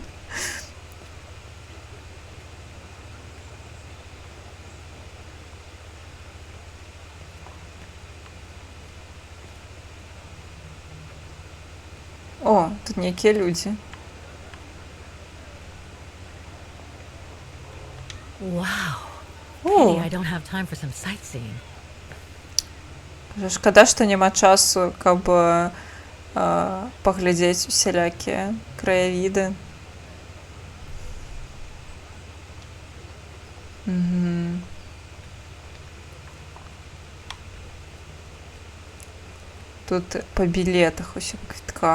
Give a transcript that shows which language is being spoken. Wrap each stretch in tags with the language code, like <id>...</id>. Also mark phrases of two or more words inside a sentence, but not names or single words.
<be>О, тут нейкія людзі.</be> <en>Wow.</en> <be>О,</be> <en>Pity I don't have time for some sightseeing.</en> <be>шкада, што няма часу, каб паглядзець усялякія краявіды. Мгм. Тут па білетах, усё па квітках.</be>